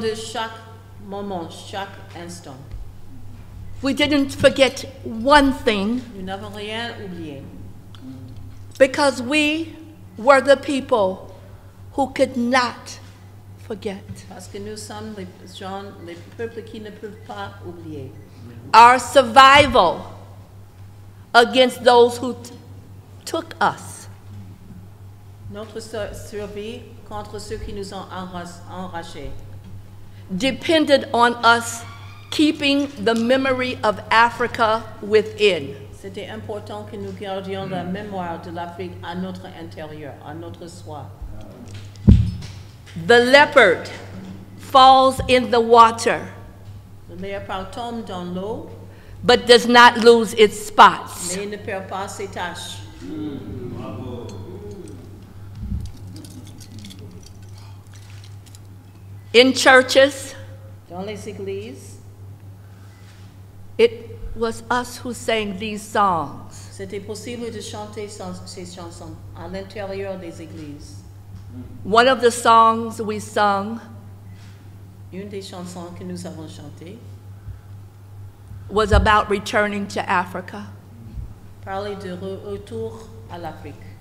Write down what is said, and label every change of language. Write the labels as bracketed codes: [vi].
[fr] de chaque moment, chaque instant. [en] We didn't forget one thing [fr] Nous n'avons rien oublié. [en] because we were the people who could not forget. [fr] Parce que nous sommes les gens, les peuples qui ne peuvent pas oublier. [en] Our survival against those who took us [fr] Notre survie contre ceux qui nous ont enragés [en] depended on us keeping the memory of Africa within. [fr] C'était important que nous gardions la mémoire de l'Afrique à notre intérieur, à notre soi. [en] The leopard falls in the water, [fr] Le léopard tombe dans l'eau, [en] but does not lose its spots. [fr] mais il ne perd pas ses taches. [en] In churches, [fr] Dans les églises, [en] it was us who sang these songs. [fr] c'était possible de chanter ces chansons à l'intérieur des églises. [en] One of the songs we sung [fr] Une des chansons que nous avons chantées [en] was about returning to Africa. [fr] parlait de retour à l'Afrique.